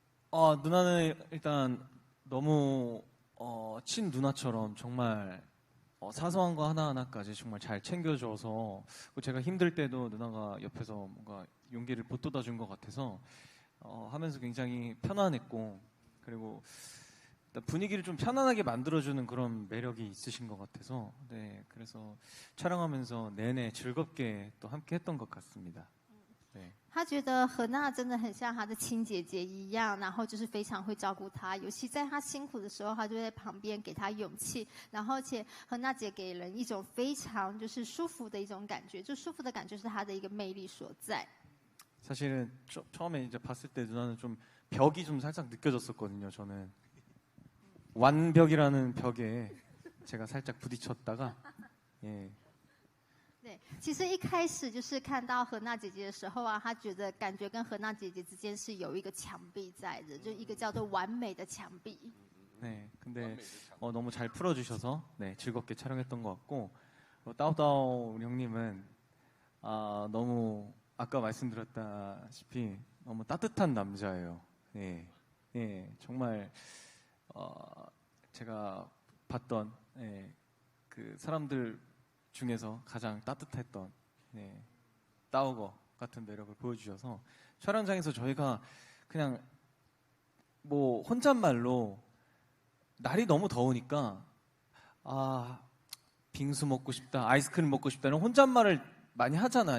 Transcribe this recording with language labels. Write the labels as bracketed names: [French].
[Korean] 누나는 일단 너무 친 누나처럼 정말 사소한 거 하나하나까지 정말 잘 챙겨줘서 제가 힘들 때도 누나가 옆에서 뭔가 용기를 보태다 준 것 같아서 하면서 굉장히 편안했고 그리고 분위기를 좀 편안하게 만들어주는 그런 매력이 있으신 것 같아서 네 그래서 촬영하면서 내내 즐겁게 또 함께했던 것 같습니다. 네. [Chinese] 他觉得何娜真的很像他的亲姐姐一样，然后就是非常会照顾他，尤其在他辛苦的时候，他就在旁边给他勇气。然后，而且何娜姐给人一种非常就是舒服的一种感觉，就舒服的感觉是她的一个魅力所在。 [Korean] 사실은 처음에 이제 봤을 때 누나는 좀 벽이 좀 살짝 느껴졌었거든요. 저는 완벽이라는 벽에 제가 살짝 부딪혔다가 예. [Chinese] 对，其实一开始就是看到何娜姐姐的时候啊，他觉得感觉跟何娜姐姐之间是有一个墙壁在的，就一个叫做完美的墙壁。 [Korean] 네, 근데 너무 잘 풀어주셔서 네 즐겁게 촬영했던 것 같고 따오따오 우리 형님은 너무 아까 말씀드렸다시피 너무 따뜻한 남자예요. 예, 예, 정말 제가 봤던 그 사람들 중에서 가장 따뜻했던 따오거 같은 매력을 보여주셔서 촬영장에서 저희가 그냥 뭐 혼잣말로 날이 너무 더우니까 빙수 먹고 싶다, 아이스크림 먹고 싶다는 혼잣말을 많이 하잖아.